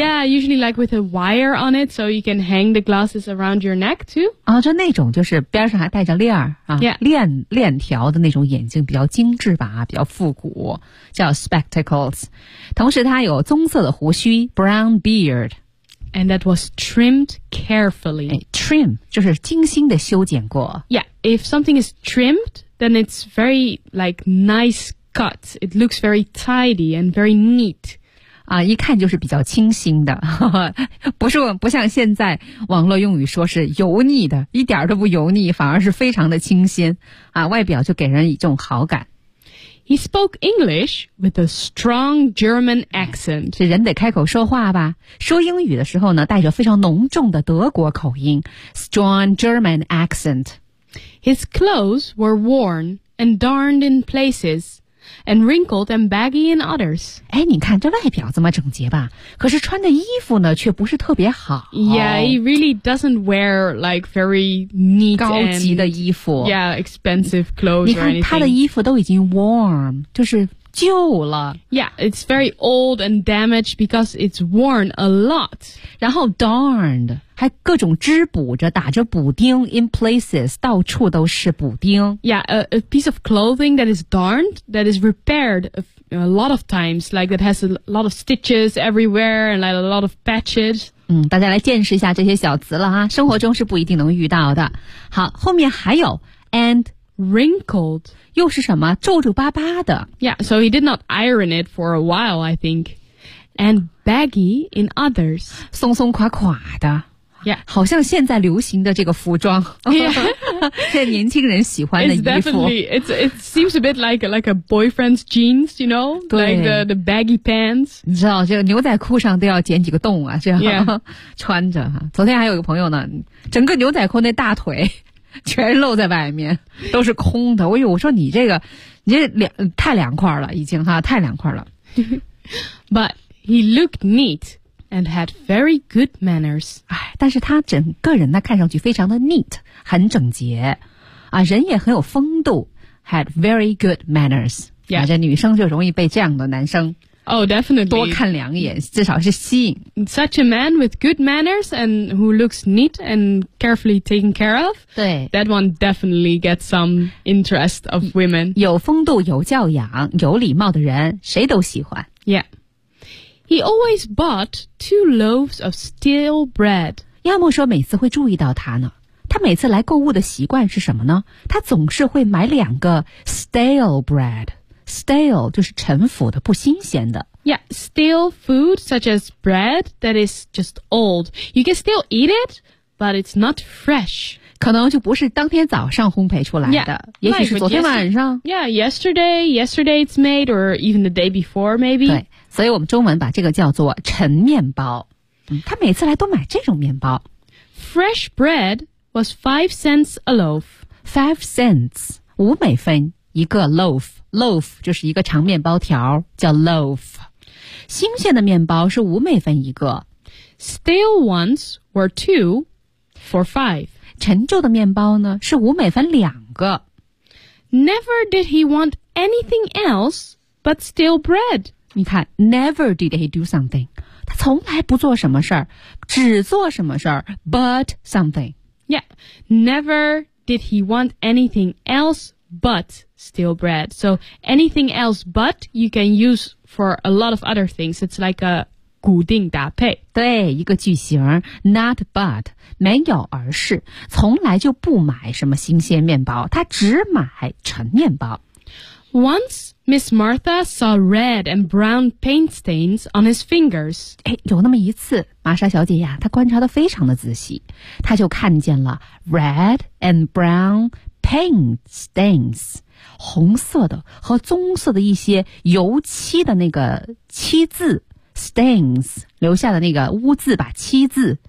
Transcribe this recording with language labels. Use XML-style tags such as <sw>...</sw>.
<en>Yeah, usually like with a wire on it, so you can hang the glasses around your neck too.</en> <zh>啊，就那种就是边上还带着链儿啊，</zh> <en>yeah.</en> <zh>链条的那种眼镜比较精致吧，比较复古，叫 spectacles. 同时它有棕色的胡须 brown beard.</zh> <en>And that was trimmed carefully.</en> <zh>Trim, 就是精心的修剪过。</zh> <en>Yeah, if something is trimmed, then it's very, like, nice cut. It looks very tidy and very neat.</en> <zh>啊，一看就是比较清新的。不像现在网络用语说是油腻的，一点都不油腻，反而是非常的清新。啊，外表就给人一种好感。</zh> <en>He spoke English with a strong German accent.</en> <zh>这人得开口说话吧？说英语的时候呢，带着非常浓重的德国口音 ，</zh> <en>strong German accent. His clothes were worn and darned in places, and wrinkled and baggy in others.</en> <zh>哎，你看这外表这么整洁吧？可是穿的衣服呢，却不是特别好。</zh> <en>Yeah, he really doesn't wear like very neat</en> <zh>高级的衣服。</zh> <en>Yeah, expensive clothes.</en> <zh>你看他的衣服都已经 worn， 就是旧了。</zh> <en>Yeah, it's very old and damaged because it's worn a lot.</en> <zh>然后 darned 还各种织补着，打着补丁</zh> <en>in places，</en> <zh>到处都是补丁。</zh> <en>Yeah, a piece of clothing that is darned that is repaired a lot of times, like that has a lot of stitches everywhere and like a lot of patches.</en> <zh>嗯，大家来见识一下这些小词了哈，生活中是不一定能遇到的。好，后面还有 and</zh> <en>wrinkled，</en> <zh>又是什么？皱皱巴巴的。</zh> <en>Yeah, so he did not iron it for a while, I think. And baggy in others，</en> <zh>松松垮垮的。</zh> <en>Yeah，</en> <zh>好像现在流行的这个服装，</zh> <en>yeah.</en> <zh>现在年轻人喜欢的衣服。</zh> <en>It seems a bit like a boyfriend's jeans, you know, like the baggy pants.</en> <zh>你知道，这个牛仔裤上都要剪几个洞啊，这样、</zh> <en>yeah.</en> <zh>穿着哈。昨天还有一个朋友呢，整个牛仔裤那大腿全露在外面，都是空的。我说你这个，你这太凉快了，已经哈，太凉快了。</zh> <en>But he looked neat and had very good manners.</en> <zh>哎，但是他整个人呢，看上去非常的 neat， 很整洁，啊，人也很有风度。</zh> <en>Had very good manners. Yeah，</en> <zh>这女生就容易被这样的男生。</zh> <en>Oh, definitely.</en> <zh>多看两眼，至少是吸引。</zh> <en>Such a man with good manners and who looks neat and carefully taken care of.</en> <zh>对。</zh> <en>That one definitely gets some interest of women.</en> <zh>有风度，有教养，有礼貌的人，谁都喜欢。</zh> <en>Yeah. He always bought 2 loaves of stale bread.</en> <zh>亚莫说每次会注意到他呢。他每次来购物的习惯是什么呢？他总是会买两个 stale bread。 Stale 就是陈腐的，不新鲜的。</zh> <en>Yeah, stale food such as bread that is just old. You can still eat it, but it's not fresh.</en> <zh>可能就不是当天早上烘焙出来的，</zh> <en>yeah,</en> <zh>也许是昨天晚上。</zh> <en>Like, yeah, yesterday it's made, or even the day before, maybe.</en> <zh>对，所以我们中文把这个叫做陈面包。嗯，他每次来都买这种面包。</zh> <en>Fresh bread was 5 cents a loaf.</en> <zh>5 cents, 五美分。一个 loaf, loaf 就是一个长面包条，叫 loaf。新鲜的面包是五美分一个。</zh> <en>Stale ones were 2 for 5.</en> <zh>陈旧的面包呢是五美分两个。</zh> <en>Never did he want anything else but stale bread.</en> <zh>你看</zh> <en>never did he do something,</en> <zh>他从来不做什么事儿，只做什么事儿</zh> <en>but something. Yeah, never did he want anything else but stale bread. So anything else but you can use for a lot of other things. It's like a</en> <zh>固定搭配。对，一个句型 not but, 没有而是，从来就不买什么新鲜面包，他只买陈面包。</zh> <en>Once Miss Martha saw red and brown paint stains on his fingers.</en> <zh>哎，有那么一次，玛莎小姐呀，她观察得非常的仔细，她就看见了</zh> <en>red and brown paint stains。</en> <zh>红色的和棕色的一些油漆的那个漆渍 stains 留下的那个污渍吧，漆渍</zh>